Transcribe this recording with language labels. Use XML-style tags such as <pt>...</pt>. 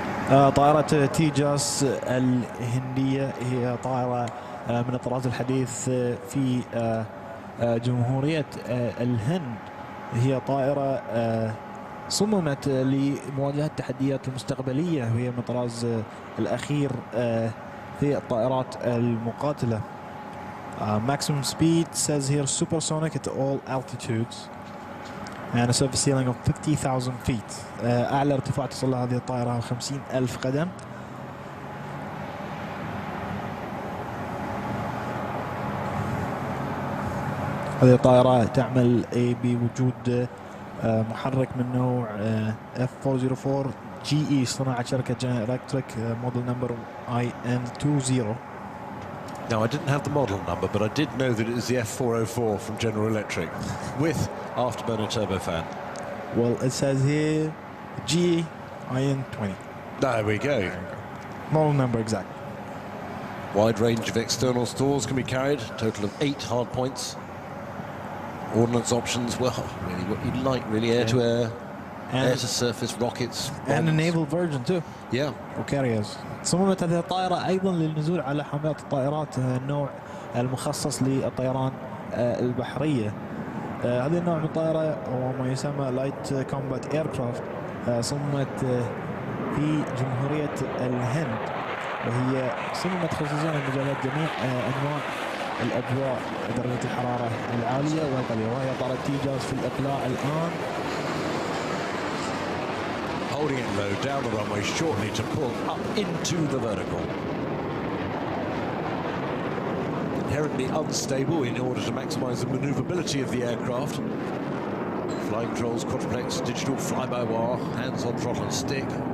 <ar>طائرة تيجاس الهندية هي طائرة من الطراز الحديث في جمهورية الهند. هي طائرة صممت لمواجهة التحديات المستقبلية وهي من الطراز الأخير في الطائرات المقاتلة.</ar> <en>Maximum speed says here supersonic at all altitudes and a surface ceiling of 50,000 feet.</en> <ar>أعلى ارتفاع تصل هذه الطائرة 50,000 قدم. هذه الطائرة تعمل بوجود محرك من نوع F404 GE صناعة شركة جنرال إلكتريك</ar> <en>model number IN20. Now, I didn't have the model number, but I did know that it is the F404 from General Electric with afterburner turbofan. Well, it says here GIN20. There we go. Model number exact. Wide range of external stores can be carried, total of 8 hard points. Ordnance options, well, really what you'd like, really, air-to-air, air-to-surface rockets. Bombs. And a naval version too. Yeah.</en> <ar>وكاريرز. صممت هذه الطائرة أيضا للنزول على حاملات الطائرات النوع المخصص للطيران البحرية. هذا النوع من الطائرة هو ما يسمى لايت كومبات ايركرافت. صممت في جمهورية الهند، وهي صممت خصوصا لمجالات جميع أنواع الأجواء، درجة الحرارة العالية والقليلة، وهي طائرة تيجاس في الإقلاع الآن.</ar> <en>Holding it low down the runway shortly to pull up into the vertical. Inherently unstable in order to maximize the maneuverability of the aircraft. Flying controls, quadruplex, digital fly-by-wire, hands on throttle and stick.</en>